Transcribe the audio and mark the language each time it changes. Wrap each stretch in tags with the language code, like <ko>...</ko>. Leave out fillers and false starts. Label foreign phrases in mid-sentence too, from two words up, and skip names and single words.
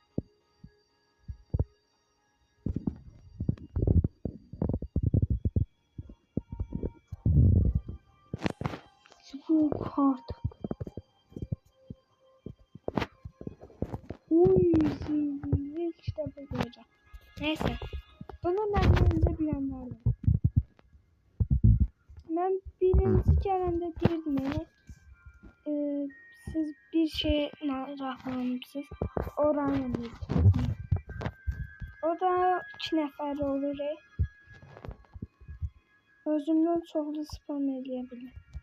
<tr>Çok artık. Oy, zilli kitabı göreceğim. Neyse. Bunu benden önce bilenler var.</tr> <az>Ben birinci gələndə deyirdim siz bir şey maraqlanırsınız. Oranı o da 2 nəfər olur. Özümdən çoxlu spam eləyə bilir.</az>